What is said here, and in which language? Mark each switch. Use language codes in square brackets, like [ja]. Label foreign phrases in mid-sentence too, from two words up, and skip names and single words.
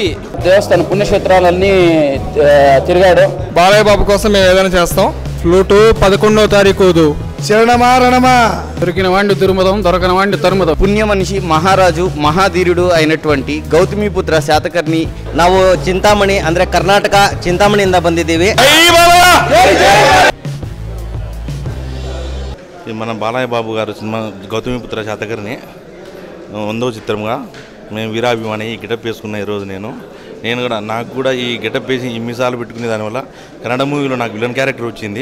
[te] దేవస్థాన పుణ్యక్షేత్రాలన్నీ తిరిగాడు. బాలయ్య బాబు కోసం మేము ఏదైనా చేస్తాం. ఫ్లూటు 11వ తారీఖు. శరణమా రణమా. దొరికిన వాడిని దుర్మదం, దొరకని వాడిని తరుమదం. పుణ్య మనిషి, మహారాజు, మహాధీరుడు అయినటువంటి గౌతమిపుత్ర శాతకర్ణి. [kn] ನಾವು చింతామణి ಅಂದ್ರೆ ಕರ್ನಾಟಕ చింతామಣಿಯಿಂದ ಬಂದಿದ್ದೀವಿ. [te] మన బాలయ్య బాబు గారు సినిమా గౌతమిపుత్ర శాతకర్ణి 100వ చిత్రంగా మేము వీరాభిమాని ఈ గెటప్ వేసుకున్న ఈరోజు నేను కూడా నాకు కూడా ఈ గెటప్ వేసి ఈ మిసాలు పెట్టుకునే దానివల్ల కన్నడ మూవీలో నాకు [en] villain character [te] వచ్చింది.